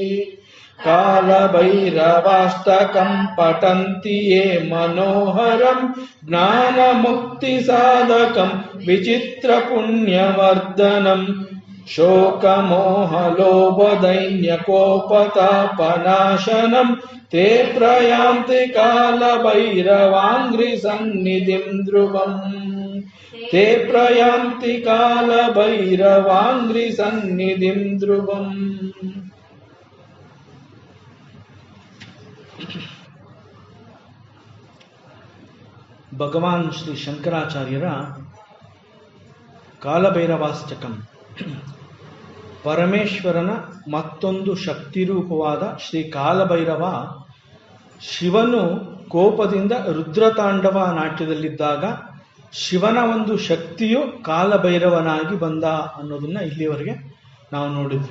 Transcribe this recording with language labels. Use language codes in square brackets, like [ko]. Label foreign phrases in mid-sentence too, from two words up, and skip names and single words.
[sa] ಕಾಲಭೈರವಾಷ್ಟಕಂ ಪಠಂತಿ ಯೇ ಮನೋಹರಂ ಜ್ಞಾನಮುಕ್ತಿಸಾಧಕಂ ವಿಚಿತ್ರಪುಣ್ಯವರ್ಧನಂ ಶೋಕಮೋಹಲೋಭದೈನ್ಯಕೋಪತಾಪನಾಶನಂ ತೇ ಪ್ರಯಾಂತಿ ಕಾಲಭೈರವಾಂಘ್ರಿ ಸನ್ನಿಧಿಂ ಧ್ರುವಂ ತೇ ಪ್ರಯಾಂತಿ ಕಾಲಭೈರವಾಂಘ್ರಿ ಸನ್ನಿಧಿಂ ಧ್ರುವಂ. [kn] ಭಗವಾನ್ ಶ್ರೀ ಶಂಕರಾಚಾರ್ಯರ ಕಾಲಭೈರವಾಷ್ಟಕಂ, ಪರಮೇಶ್ವರನ ಮತ್ತೊಂದು ಶಕ್ತಿರೂಪವಾದ ಶ್ರೀ ಕಾಲಭೈರವ ಶಿವನು ಕೋಪದಿಂದ ರುದ್ರತಾಂಡವ ನಾಟ್ಯದಲ್ಲಿದ್ದಾಗ ಶಿವನ ಒಂದು ಶಕ್ತಿಯು ಕಾಲಭೈರವನಾಗಿ ಬಂದ ಅನ್ನೋದನ್ನ ಇಲ್ಲಿವರೆಗೆ ನಾವು ನೋಡಿದ್ವಿ.